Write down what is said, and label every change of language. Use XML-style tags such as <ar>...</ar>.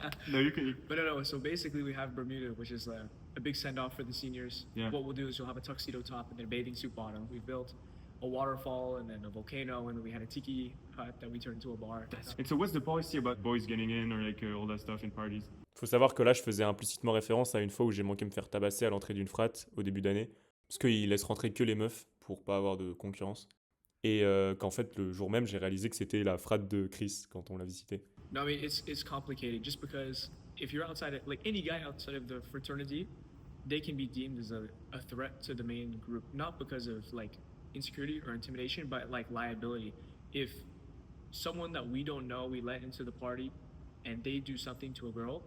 <en>No, you can. But no. So basically, we have Bermuda, which is a big send-off for the seniors. Yeah. What we'll do is you'll have a tuxedo top and then a bathing suit bottom. We've built a waterfall and then a volcano, and then we had a tiki hut that we turned into a bar. And so what's the policy about boys getting in or like all that stuff in parties?</en> <fr>Faut savoir que là, je faisais implicitement référence à une fois où j'ai manqué me faire tabasser à l'entrée d'une frat au début d'année, parce qu'ils laissent rentrer que les meufs pour pas avoir de concurrence. Et qu'en fait, le jour même, j'ai réalisé que c'était la frat de Chris quand on l'a visité.</fr> <en>No, I mean, it's complicated just because if you're outside, like any guy outside of the fraternity, they can be deemed as a threat to the main group, not because of like insecurity or intimidation, but like liability. If someone that we don't know we let into the party and they do something to a girl,</en>